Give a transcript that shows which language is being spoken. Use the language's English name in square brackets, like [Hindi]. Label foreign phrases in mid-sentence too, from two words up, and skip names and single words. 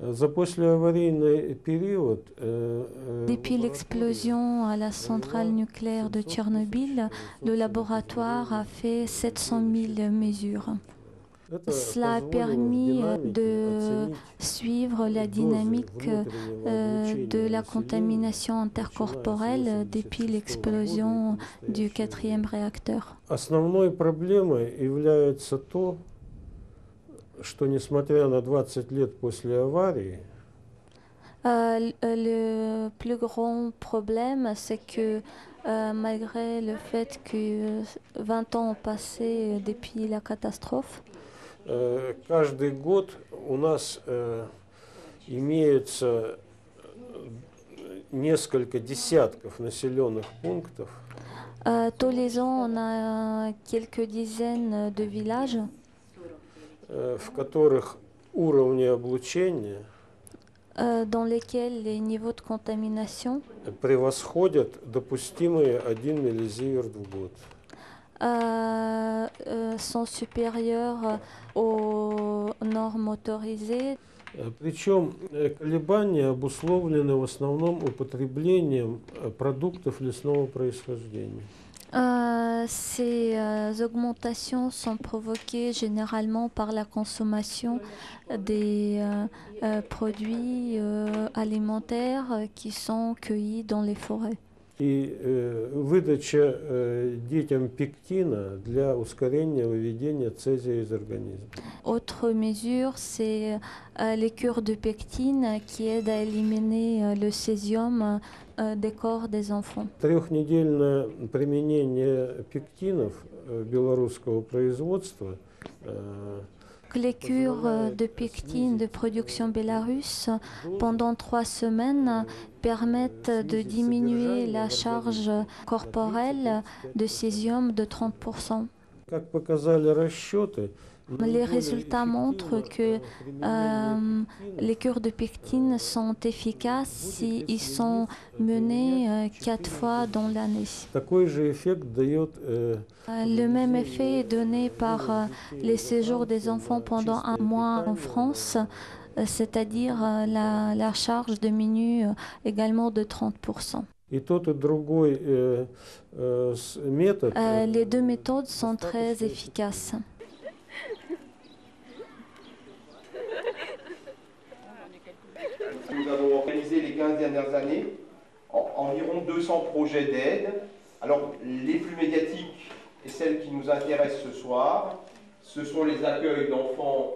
[French] Depuis l'explosion à la centrale nucléaire de Tchernobyl, le laboratoire a fait 700 000 mesures. Cela a permis de suivre la dynamique de la contamination intercorporelle depuis l'explosion du 4e réacteur. [Russian] Основной проблемой является то, что несмотря на 20 лет после аварии, [French] le plus grand problème, c'est que malgré le fait que 20 ans ont passé depuis la catastrophe, [Russian] каждый год у нас имеется несколько десятков населенных пунктов. [French] Tous les ans, on a quelques dizaines de villages [Russian] в которых уровни облучения [French] dans lesquels les niveaux de contamination [Russian] превосходят допустимые 1 миллизиверт в год. [French] Sont supérieurs aux normes autorisées. [Russian] Причем колебания обусловлены в основном употреблением продуктов лесного происхождения. [French] Ces augmentations sont provoquées généralement par la consommation des produits alimentaires qui sont cueillis dans les forêts. [Russian] и выдача детям пектина для ускорения выведения цезия из организма. [French] Autre mesure, c'est les cures de pectine qui aident à éliminer le césium des corps des enfants. [Russian] Трехнедельное применение пектинов белорусского производства [French] Les cures de pectine de production bélarusse pendant 3 semaines permettent de diminuer la charge corporelle de césium de 30%. [Russian] Как показали расчеты, [French] Les résultats montrent que les cures de pectine sont efficaces s'ils sont menés 4 fois dans l'année. [Russian] такой же эффект дает [French] Le même effet est donné par les séjours des enfants pendant 1 mois en France, c'est-à-dire la charge diminue également de 30%. [Russian] и тот и другой метод. [French] Les deux méthodes sont très efficaces. Nous avons organisé les 15 dernières années environ 200 projets d'aide. Alors, les plus médiatiques et celles qui nous intéressent ce soir, ce sont les accueils d'enfants.